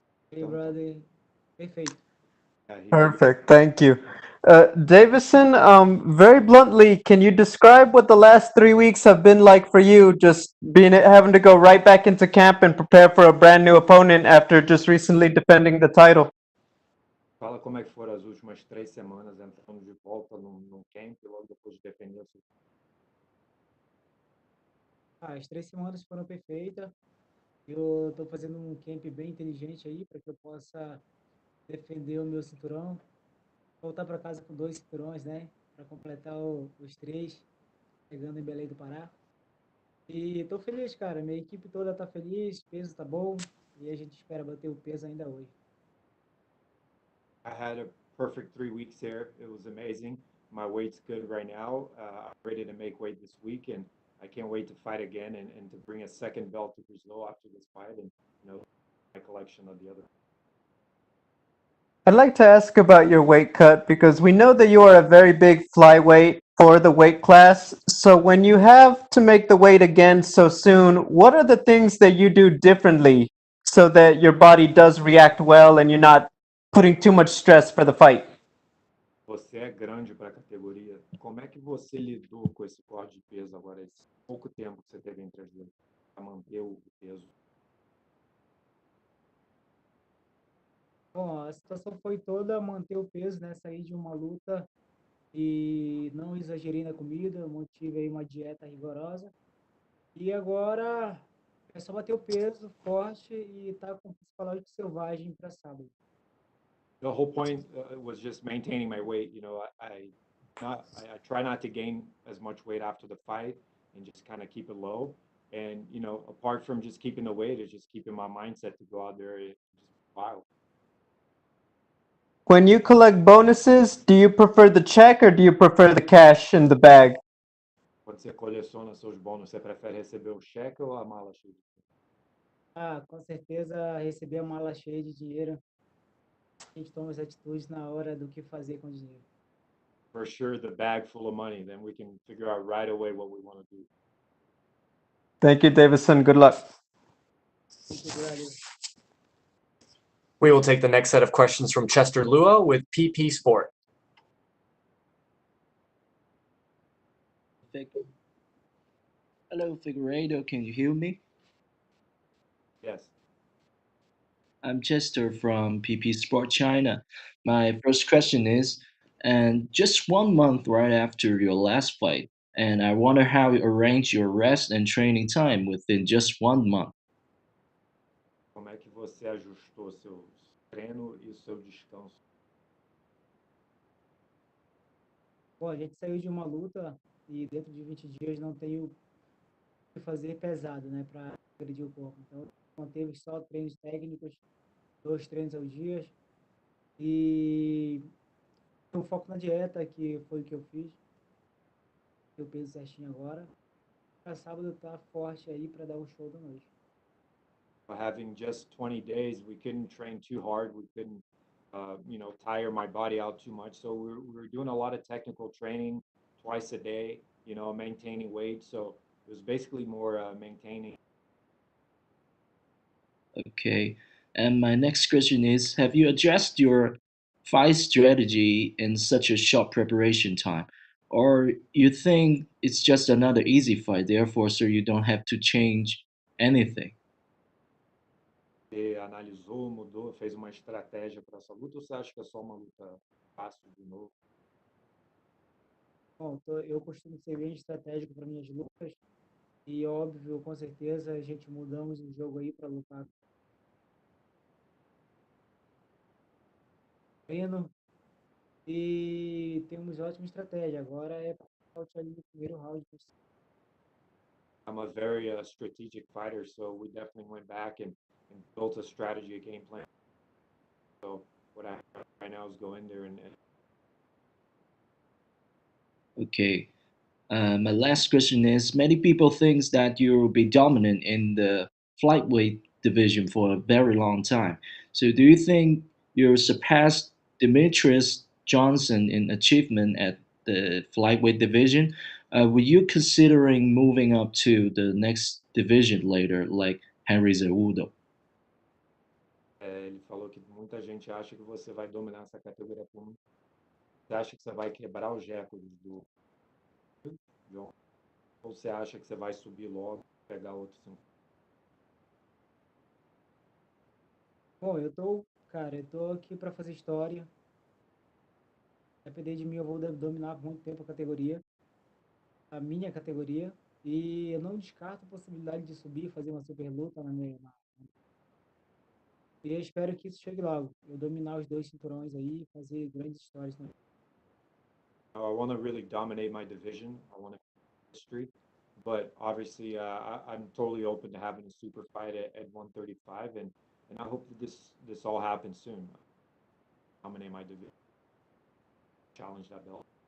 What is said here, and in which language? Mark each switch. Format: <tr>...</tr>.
<en>Hey, brother.</en> <pt>Perfeito.</pt> <en>Perfect. Thank you. Deiveson, very bluntly, can you describe what the last 3 weeks have been like for you, just having to go right back into camp and prepare for a brand new opponent after just recently defending the title?</en> <pt>Fala como é que foram as últimas 3 semanas entrando de volta no camp, logo depois de defender o seu... As 3 semanas foram perfeitas. Eu estou fazendo um camp bem inteligente aí para que eu possa defender o meu cinturão. Voltar para casa com 2 cinturões, né? Para completar os 3, chegando em Belém do Pará. E estou feliz, cara. Minha equipe toda está feliz, o peso está bom. E a gente espera bater o peso ainda hoje.</pt> <en>I had a perfect 3 weeks here. It was amazing. My weight's good right now. I'm ready to make weight this week, and I can't wait to fight again and to bring a second belt to Brazil after this fight, and my collection of the other. I'd like to ask about your weight cut because we know that you are a very big flyweight for the weight class. So when you have to make the weight again so soon, what are the things that you do differently so that your body does react well and you're not putting too much stress for the fight?</en> <pt>Você é grande para a categoria. Como é que você lidou com esse corte de peso agora, esse pouco tempo que você teve entre as duas, para manter o peso? Bom, a situação foi toda manter o peso, né? Sair de uma luta e não exagerei na comida, eu mantive aí uma dieta rigorosa. E agora é só bater o peso forte e estar com o psicológico selvagem para sábado.</pt> <en>The whole point was just maintaining my weight. I try not to gain as much weight after the fight and just kind of keep it low. And apart from just keeping the weight, it's just keeping my mindset to go out there and just wild. When you collect bonuses, do you prefer the check or do you prefer the cash in the bag?</en> <pt>Quando você coleciona seus bônus, você prefere receber o cheque ou a mala cheia? Com certeza receber a mala cheia de dinheiro, a gente toma as atitudes na hora do que fazer com o dinheiro.</pt> <en>For sure, the bag full of money. Then we can figure out right away what we want to do. Thank you, Deiveson. Good luck. Thank you, brother. We will take the next set of questions from Chester Lua with PP Sport. Hello, Figueiredo. Can you hear me? Yes. I'm Chester from PP Sport China. My first question is, and just 1 month right after your last fight, and I wonder how you arrange your rest and training time within just 1 month.</en> <pt>Como é que você ajustou seu treino e o seu descanso? Bom, a gente saiu de uma luta e dentro de 20 dias não tenho o que fazer pesado, né, para agredir o corpo. Então, manteve só treinos técnicos, 2 treinos ao dia e o foco na dieta, que foi o que eu fiz. Eu peso certinho agora. Para sábado tá forte aí para dar um show da noite.</pt> <en>Having just 20 days, we couldn't train too hard. We couldn't, tire my body out too much. So we were doing a lot of technical training twice a day, maintaining weight. So it was basically more maintaining. Okay. And my next question is, have you addressed your fight strategy in such a short preparation time? Or you think it's just another easy fight, therefore, so you don't have to change anything?</en> <pt>Você analisou, mudou, fez uma estratégia para essa luta ou você acha que é só uma luta fácil de novo? Bom, eu costumo ser bem estratégico para minhas lutas e, óbvio, com certeza, a gente mudamos o jogo aí para lutar com o Moreno e temos ótima estratégia. Agora é para ali no primeiro round.</pt> <en>I'm a very strategic fighter, so we definitely went back and built a strategy, a game plan. So what I have right now is go in there and Okay. My last question is: many people think that you'll be dominant in the flyweight division for a very long time. So, do you think you'll surpass Demetrius Johnson in achievement at the flyweight division? Were you considering moving up to the next division later, like Henry Cejudo?</en> <pt>ele falou que muita gente acha que você vai dominar essa categoria por muito. Você acha que você vai quebrar os recordes do John? Ou você acha que você vai subir logo, pegar outro cinco? Bom, cara, eu tô aqui para fazer história. Depender de mim, eu vou dominar por muito tempo a minha categoria, e eu não descarto a possibilidade de subir, fazer uma super luta e eu espero que isso chegue logo. Eu dominar os dois cinturões aí e fazer grandes histórias também.</pt> <en>I want to really dominate my division. I want to history, but obviously I'm totally open to having a super fight at 135, and I hope that this all happens soon. Dominate my division, challenge that belt.</en>